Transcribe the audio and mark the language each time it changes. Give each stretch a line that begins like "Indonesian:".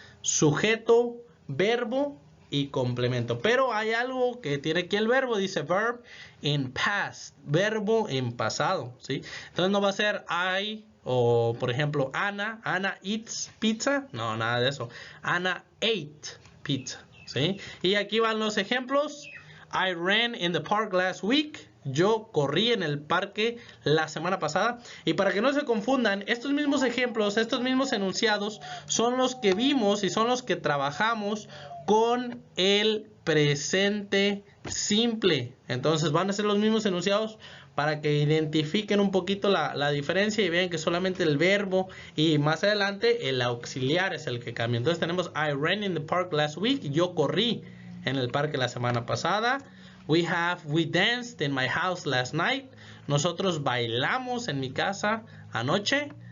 Spanish: Sujeto, verbo y complemento. Pero hay algo que tiene aquí el verbo, dice
English: verb in past,
Spanish: verbo en pasado, ¿sí? Entonces no va a ser I, o por ejemplo
English: Ana eats pizza,
Spanish: no, nada de eso.
English: Ana ate pizza,
Spanish: ¿sí? Y aquí van los ejemplos.
English: I ran in the park last week.
Spanish: Yo corrí en el parque la semana pasada. Y para que no se confundan, estos mismos ejemplos, estos mismos enunciados son los que vimos y son los que trabajamos con el presente simple. Entonces van a ser los mismos enunciados para que identifiquen un poquito la diferencia y vean que solamente el verbo y más adelante el auxiliar es el que cambia. Entonces tenemos
English: I ran in the park last week.
Spanish: Yo corrí en el parque la semana pasada.
English: We danced in my house last night.
Spanish: Nosotros bailamos en mi casa anoche.